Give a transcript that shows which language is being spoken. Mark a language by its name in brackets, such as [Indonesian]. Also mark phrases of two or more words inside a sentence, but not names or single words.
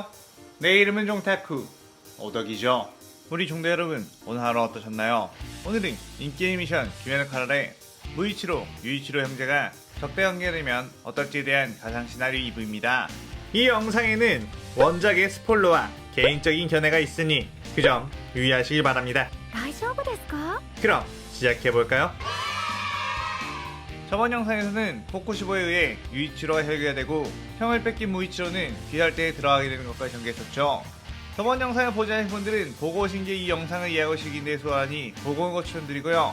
[Korean] 내 이름은 종타쿠 오덕이죠. 우리 종대 여러분, 오늘 하루 어떠셨나요? 오늘은 인기 애니메이션 귀멸의 칼날의 무이치로, 유이치로 형제가 적대 관계가 되면 어떨지에 대한 가상 시나리오 2부입니다. 이 영상에는 원작의 스포일러와 개인적인 견해가 있으니 그 점 유의하시길 바랍니다. [Japanese] 大丈夫ですか? [Korean] 그럼 시작해볼까요? 저번 영상에서는 포쿠시보에 의해 유이치로가 혈기가 되고 형을 뺏긴 무이치로는 귀할대에 들어가게 되는 것까지 전개했었죠. 저번 영상을 보지 않으신 분들은 보고 오신 게 이 영상을 이해하시기 위해 소하니 보고 온 거 추천드리고요.